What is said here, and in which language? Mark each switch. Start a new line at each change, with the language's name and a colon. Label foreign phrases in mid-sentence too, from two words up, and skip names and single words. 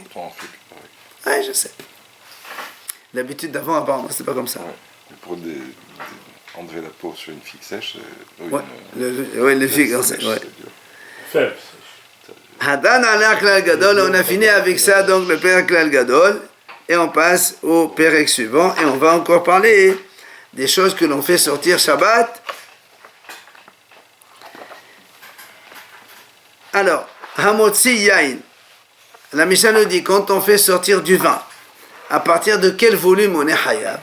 French: Ouais, je sais. L'habitude d'avant, apparemment, c'était pas comme ça. Ouais. Mais pour enlever la peau sur une figue sèche, les figues, ouais. fève.
Hebrew: הדרן עלך כלל גדול,
French: on a fini avec ça, donc le Perek klal gadol, et on passe au Perek suivant, et on va encore parler des choses que l'on fait sortir Shabbat. Alors,
Hebrew: המוציא יין,
French: la Mishnah nous dit, quand on fait sortir du vin, à partir de quel volume on est Hayab?